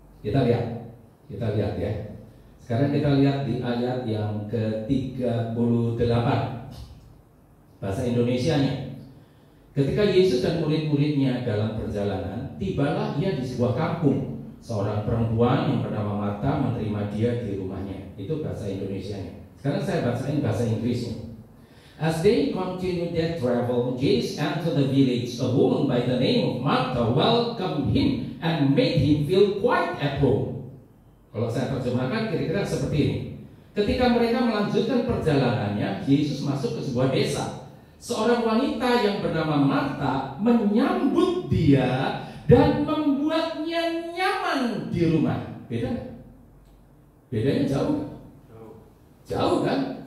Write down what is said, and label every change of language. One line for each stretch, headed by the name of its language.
Indonesian: Kita lihat ya. Sekarang kita lihat di ayat yang ke-38 bahasa Indonesianya. Ketika Yesus dan murid-muridnya dalam perjalanan, tibalah ia di sebuah kampung. Seorang perempuan yang bernama Marta menerima dia di rumahnya. Itu bahasa Indonesianya. Sekarang saya bacain bahasa Inggrisnya.
English: As they continued their travel, Jesus entered the village. A woman by the name of Martha welcomed him and made him feel quite at home.
Indonesian: Kalau saya terjemahkan kira-kira seperti ini. Ketika mereka melanjutkan perjalanannya, Yesus masuk ke sebuah desa. Seorang wanita yang bernama Marta menyambut dia dan membuatnya di rumah, beda nggak? Bedanya jauh nggak? Jauh kan?